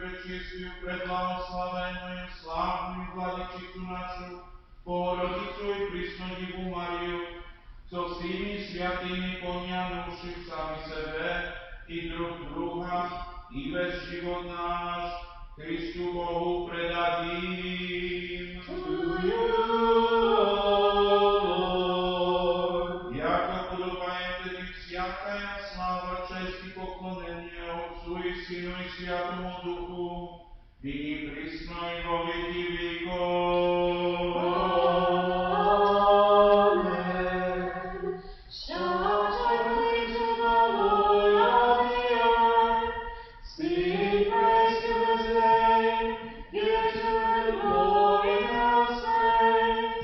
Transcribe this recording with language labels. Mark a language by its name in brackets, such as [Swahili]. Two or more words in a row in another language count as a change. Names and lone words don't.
[Church Slavic] čistiu, preblahoslavenú, slávnu Vladičicu našu, Bohorodicu i prísnu Divu Mariu, so všemi sviatými ponianúši sami sebe i druh druha, i veš život náš, Kristu Bohu predadím. Jako podobaje tedy всяка слава, честь и поклонение Отцу и Сыну и Святому Духу, ныне присно и во веки веков. Amen. [English] Shout joyfully to the Lord of the earth. Sing praise to His name. Give to Him glory in His praise.